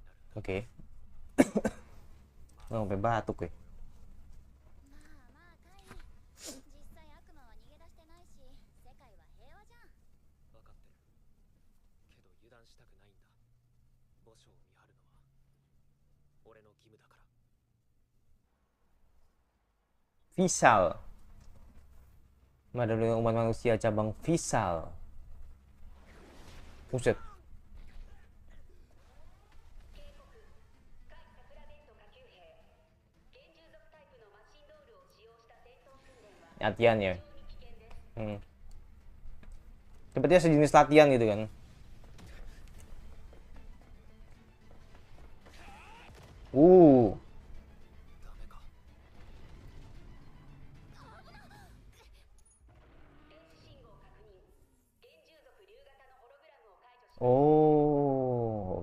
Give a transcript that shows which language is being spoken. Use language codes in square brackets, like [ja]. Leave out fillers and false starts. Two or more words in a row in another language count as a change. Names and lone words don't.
[id] Oke. Sampai batuk ya. [ja] まあまあカイ実際悪魔は逃げ出してないし世界は平和じゃん。分かってるけど油断したくないんだ。墓所を見張るのは俺の義務だから。 [id] Visal. Medali umat manusia cabang Visal. Buset. Latihan ya. Sepertinya sejenis latihan gitu kan. Uh. [ja] ダメか。 Oh.